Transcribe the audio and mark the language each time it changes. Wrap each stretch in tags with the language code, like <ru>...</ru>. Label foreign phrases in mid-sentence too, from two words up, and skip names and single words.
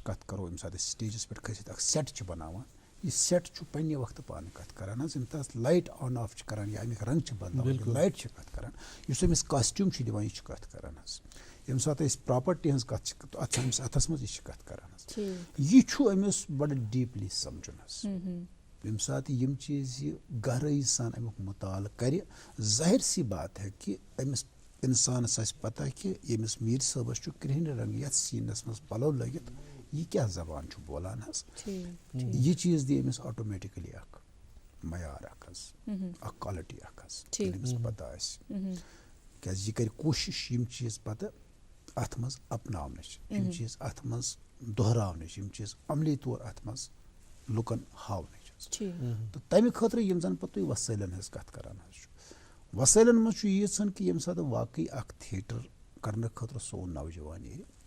<ks>کتھ کرو ییٚمہِ ساتہٕ أسۍ سٹیجس پٮ۪ٹھ کھٔسِتھ اکھ سیٹ چھِ بناوان یہِ سیٹ چھُ پننہِ وقتہٕ پانہٕ کتھ کران حظ ییٚمہِ ساتہٕ</ks> <en>light on off</en> <ks>چھِ کران یا امیِکۍ رنٛگ چھِ بدلاوان لایٹ چھِ کتھ کران یُس أمِس کاسٹیوٗم چھُ دِوان یہِ چھُ کتھ کران حظ ییٚمہِ ساتہٕ أسۍ پراپرٹی ہٕنٛز کتھ چھِ اتھ چھِ أمِس اتھس منٛز یہِ چھِ کتھ کران حظ یہِ چھُ أمِس بڑٕ ڈیٖپلی سمجُن حظ ییٚمہِ ساتہٕ یِم چیٖز یہِ گہرٲیی سان امیُک مُطالعہٕ کرِ</ks> <ur>ظٲہِر سی بات ہے کہِ</ur> <ks>أمِس انسانس آسہِ پتہ کہِ ییٚمِس میٖر صٲبس چھُ کرٛہنہِ رنٛگہٕ یتھ سیٖنس منٛز پلو لٲگِتھ یہِ کیٛاہ زبان چھُ بولان حظ یہِ چیٖز دی أمِس آٹومیٹِکلی اکھ معیار اکھ حظ اکھ کالٹی اکھ حظ ییٚلہِ أمِس پتہ آسہِ کیٛازِ یہِ کرِ کوٗشش یِم چیٖز پتہٕ اتھ منٛز اپناونٕچ یِم چیٖز اتھ منٛز دۄہراونٕچ یِم چیٖز عملی طور اتھ منٛز لُکن ہاونٕچ حظ تہٕ تمہِ خٲطرٕ یِم زن پتہٕ تُہۍ وسٲیلن ہٕنٛز کتھ کران حظ چھُ وسٲیلن منٛز چھُ ییٖژھن کہِ ییٚمہِ ساتہٕ واقعی اکھ تھیٹر کرنہٕ خٲطرٕ سون نوجوان ییہِ</ks>